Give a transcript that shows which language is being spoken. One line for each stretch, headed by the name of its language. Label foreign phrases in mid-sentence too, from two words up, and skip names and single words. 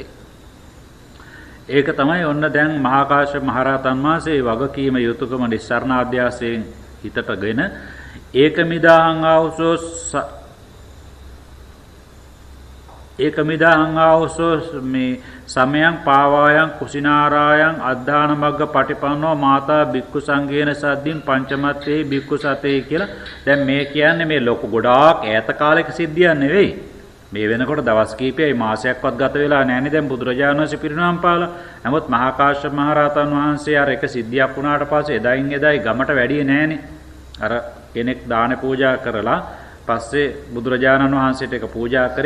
Sinhala: ඒක තමයි ඔන්න දැන් මහා කාශ්‍යප මහ රහතන් වහන්සේ වගකීම යුතුයකම නිස්සාරණ අධ්‍යාසයෙන් හිතටගෙන
Pali: ඒකමිදාහං ආවසෝ මේ සමයං පාවායන් කුසිනාරායන් අද්ධාන මග්ග පටිපන්නෝ මාතා බික්කු සංඝේන සද්දින් පංචමත්තේ බික්කු සතේ
Sinhala: කියලා. දැන් මේ කියන්නේ මේ ලොකු ගොඩාක් ඈත කාලයක සිද්ධියක් නෙවෙයි. මේ වෙනකොට දවස් කීපයයි මාසයක්වත් ගත වෙලා නැහැනේ දැන් බුදුරජාණන් වහන්සේ පිරිනමම් පාලා. නමුත් මහා කාශ්‍යප මහ රහතන් වහන්සේ අර එක සිද්ධියක් වුණාට පස්සේ එදායින් එදායි ගමට වැඩියේ නැහැනේ. අර කෙනෙක් දාන පූජා කරලා පස්සේ බුදුරජාණන් වහන්සේට එක පූජා කරේ.